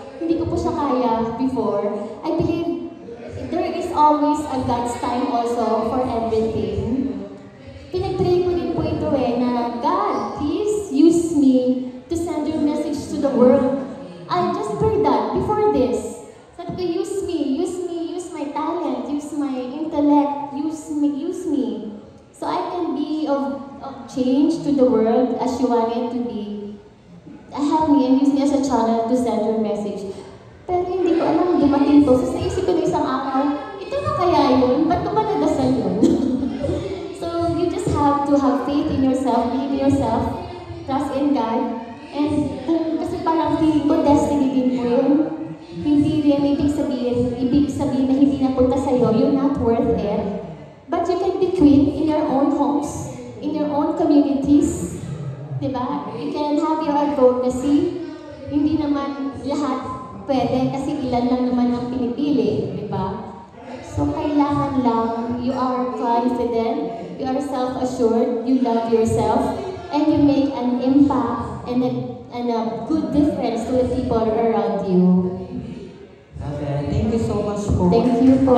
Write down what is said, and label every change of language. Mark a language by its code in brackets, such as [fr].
[tl] Hindi ko po siya kaya before. [en] I believe there is always a God's time also for everything. [tl] Pinag-pray ko din po ito na [en] God, please use me to send your message to the world. I just prayed that before this. [tl] Sabi ko, [en] use my talent, use my intellect, use me. So I can be of change to the world as you want it to be. Help me and use me as a channel to send your message. [tl] Pero hindi ko alam, dumating to. So naisip ko na isang araw, ito na kaya yun? Ba't ko ba nadasal yun? [en] So you just have to have faith in yourself, believe in yourself, trust in God. [tl] And kasi parang feeling ko, destiny din po yun. Hindi rin ibig sabihin na hindi napunta sa'yo, [en] you're not worth it. But you can be queen in your own homes, in your own communities. Diba? You can have your advocacy. [tl] Hindi naman lahat pwede kasi ilan lang naman ang pinipili. Diba? [en] So [tl] kailangan lang [en] you are confident, you are self-assured, you love yourself, and you make an impact and a good difference to the people around you. Okay, thank you so much po. Thank you po.